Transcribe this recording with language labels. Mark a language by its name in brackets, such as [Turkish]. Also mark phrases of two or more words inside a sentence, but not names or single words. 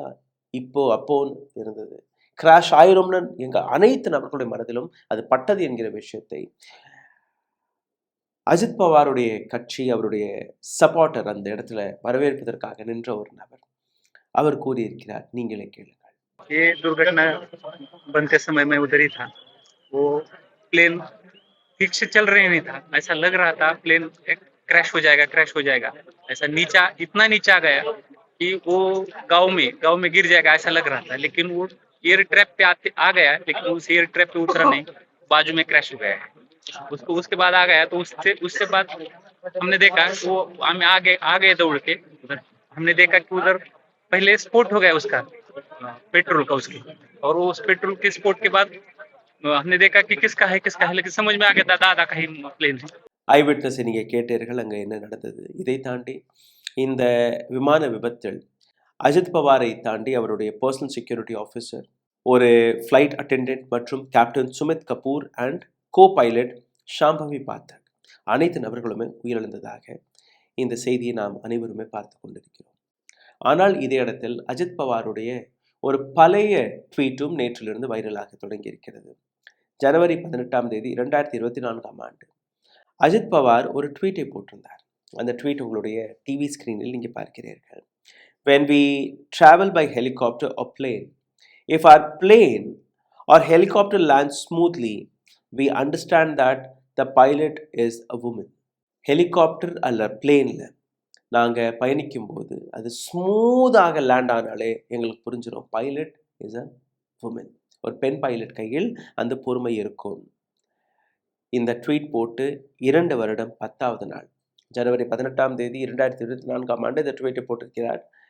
[Tamil] அப்போன்னு இருந்தது. கிராஷ் ஆயிரும்னு எங்கள் அனைத்து நபர்களுடைய மனதிலும் அது பட்டது என்கிற விஷயத்தை அஜித் பவாருடைய கட்சி, அவருடைய சப்போர்ட்டர், அந்த இடத்துல வரவேற்பதற்காக நின்ற ஒரு நபர் அவர் கூறியிருக்கிறார். நீங்களே கேளுங்கள். [Hindi] ये दुर्घटना बनते समय मैं उधर ही था। वो प्लेन ठीक से चल रहे नहीं था, ऐसा लग रहा था [English] plane crash [Hindi] हो जाएगा। ऐसा नीचा, इतना नीचा गया कि वो गांव में गिर जाएगा ऐसा लग रहा था। लेकिन वो [English] air trap [Hindi] पे आ गया, लेकिन उस [English] air trap [Hindi] पे उतरा नहीं, बाजू में क्रैश हो गया है। उसके बाद आ गया, तो उससे बाद हमने देखा वो हम आगे दौड़ के उधर हमने देखा कि उधर पहले स्फोट हो गया उसका पेट्रोल का उसकी, और वो उस पेट्रोल के स्फोट के बाद हमने देखा कि किसका है लेकिन समझ में आ गया दादा का ही प्लेन है. [Tamil] ஐ விட்னஸை நீங்கள் கேட்டீர்கள், அங்கே என்ன நடந்தது. இதை தாண்டி இந்த விமான விபத்தில் அஜித் பவாரை தாண்டி அவருடைய [English] personal security officer, [Tamil] ஒரு [English] flight attendant [Tamil] மற்றும் கேப்டன் சுமித் கபூர் [English] and co pilot [Tamil] ஷாம்பவி பாத்தக் அனைத்து நபர்களுமே உயிரிழந்ததாக இந்த செய்தியை நாம் அனைவருமே பார்த்து கொண்டிருக்கிறோம். ஆனால் இதே இடத்தில் அஜித் பவாருடைய ஒரு பழைய ட்வீட்டும் நேற்றிலிருந்து வைரலாக தொடங்கி இருக்கிறது. ஜனவரி 18 2024 அஜித் பவார் ஒரு ட்வீட்டை போட்டிருந்தார். அந்த ட்வீட் உங்களுடைய டிவி ஸ்கிரீனில் நீங்கள் பார்க்கிறீர்கள். [English] When we travel by helicopter or plane, if our plane or helicopter lands smoothly, we understand that the pilot is a woman. [Tamil] ஹெலிகாப்டர் அல்ல பிளேனில் நாங்கள் பயணிக்கும்போது அது ஸ்மூத்தாக லேண்ட் ஆனாலே எங்களுக்கு புரிஞ்சிடும், [English] pilot is a woman. [Tamil] ஒரு பெண் பைலட் கையில் அந்த பொறுமை இருக்கும். இந்த ட்வீட் போட்டு 2 வருடம் 10வது நாள், ஜனவரி 18 2024 இந்த ட்வீட்டை போட்டிருக்கிறார்.